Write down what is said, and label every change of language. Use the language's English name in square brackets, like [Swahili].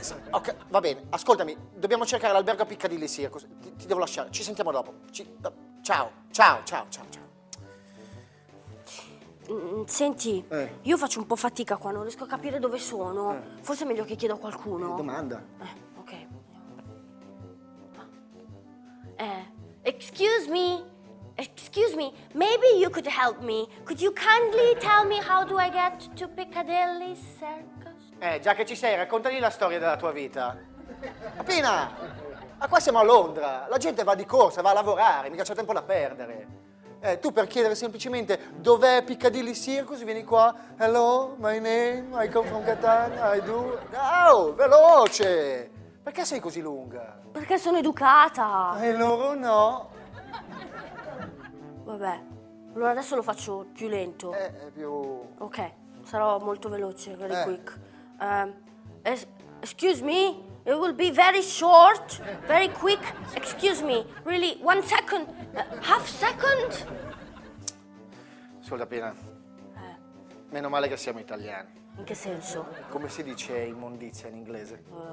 [Italian] Ok, va bene, ascoltami, dobbiamo cercare l'albergo a Piccadilly Circus. Ti devo lasciare, ci sentiamo dopo. Ciao. Senti, io faccio un po' fatica qua, non riesco a capire dove sono. Forse è meglio che chiedo a qualcuno. Domanda. Ok. [English] Excuse me, maybe you could help me. Could you kindly tell me how do I get to Piccadilly Circus? [Italian] Già che ci sei, raccontagli la storia della tua vita. Appena! Ma qua siamo a Londra, la gente va di corsa, va a lavorare, mica c'è tempo da perdere. Tu per chiedere semplicemente dov'è Piccadilly Circus vieni qua, [English] hello, my name, I come from Catania, I do... [Italian] Oh, veloce! Perché sei così lunga? Perché sono educata. E loro no. Vabbè, allora adesso lo faccio più lento. È più... Ok, sarò molto veloce, very quick. [English] Excuse me, it will be very short, very quick. Excuse me, really, 1 second, half second. [Italian] Ascolta appena. Meno male che siamo italiani. In che senso? Come si dice immondizia in inglese?